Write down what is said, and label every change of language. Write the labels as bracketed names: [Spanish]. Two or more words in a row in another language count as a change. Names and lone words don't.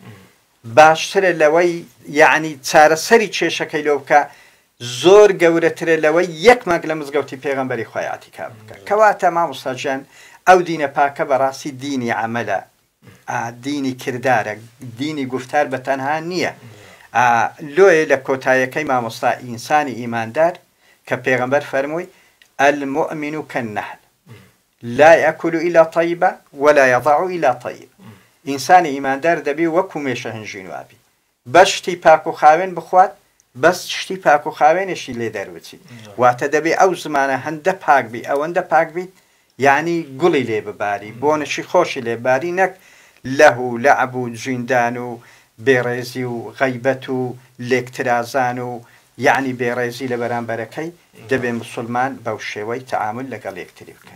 [Central Kurdish] باشترە لەوەی یعنی چارەسەری کێشەکەی لەو بکە زۆر گەورەترە لەوەی یەک مانگ لە مزگەوتی پێغەمبەری خوای ئیعتیکاف بکە کەواتە مامۆستا گیان ئەو دینە پاکە بەڕاستی دینی عەمەلە دینی کردارە دینی گفتار بەتەنها نییە لۆیە لە کۆتاییەکەی مامۆستا ئینسانی ئیماندار کە پێغەمبەر فەرمووی [Arabic] المؤمن كالنحل لا يأكل إلا طيبة ولا يضع إلا طيب [Central Kurdish] ئینسانی ئیماندار دەبێ وەکو مێشە هەنجین وابی بەس شتی پاک و خاوێن بخوات بەس شتی پاک و خاوێنێکی لێ دەربچی واتە دەبێ ئەو زمانە هەندە پاک بی ئەوەندە پاک بیت یعنی گوڵی لێ بباری بۆنشی خۆشی لێباری نەک لەه و لەعب و جیندان و بێڕێزی و غەیبەت و لێکترازان و یعنی بێڕێزی لە بەرامبەرەکەی دەبێ مسلمان بەو شێوەی تەعامل لەگەڵ یەکتری بکەن.